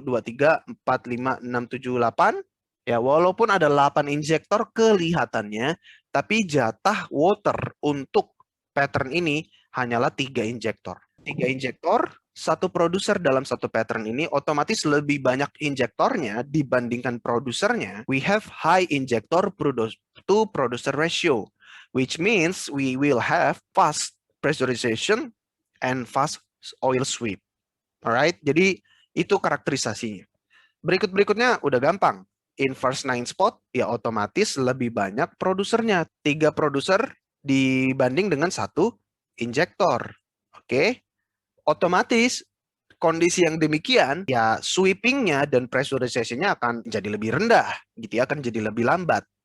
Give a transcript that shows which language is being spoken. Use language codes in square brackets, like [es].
[id] 2, 3, 4, 5, 6, 7, 8. Ya, walaupun ada 8 injektor kelihatannya, tapi jatah water untuk pattern ini hanyalah 3 injektor. 3 injektor, satu produser dalam satu pattern ini otomatis lebih banyak injektornya dibandingkan produsernya. [en] We have high injector to producer ratio, which means we will have fast pressurization and fast oil sweep. [id] Alright, jadi itu karakterisasinya. Berikutnya udah gampang. Inverse 9 spot, ya otomatis lebih banyak produsernya. 3 produser dibanding dengan 1 injektor. Oke, otomatis kondisi yang demikian, ya sweepingnya dan pressurization-nya akan jadi lebih rendah, gitu ya, akan jadi lebih lambat.